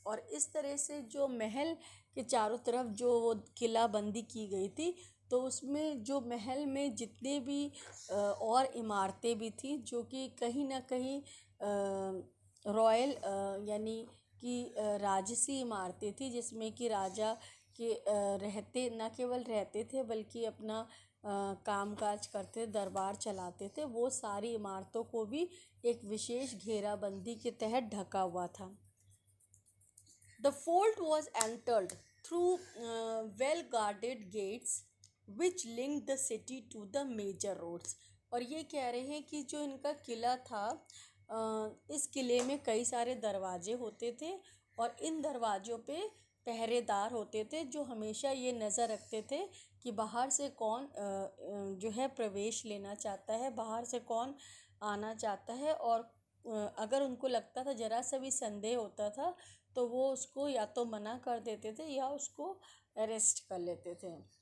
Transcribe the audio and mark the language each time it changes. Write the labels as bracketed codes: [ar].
[hi] और इस तरह से जो महल के चारों तरफ जो वो किलाबंदी की गई थी, तो उसमें जो महल में जितने भी और इमारतें भी थी जो कि कहीं ना कहीं रॉयल यानी कि राजसी इमारतें थी, जिसमें कि राजा के रहते, न केवल रहते थे बल्कि अपना काम काज करते, दरबार चलाते थे, वो सारी इमारतों को भी एक विशेष घेराबंदी के तहत ढका हुआ था। [en] The fort was entered through well guarded gates which linked the city to the major roads। [hi] और ये कह रहे हैं कि जो इनका किला था, इस किले में कई सारे दरवाजे होते थे, और इन दरवाज़ों पे पहरेदार होते थे जो हमेशा ये नज़र रखते थे कि बाहर से कौन जो है प्रवेश लेना चाहता है, बाहर से कौन आना चाहता है, और अगर उनको लगता था, ज़रा सा भी संदेह होता था, तो वो उसको या तो मना कर देते थे या उसको अरेस्ट कर लेते थे।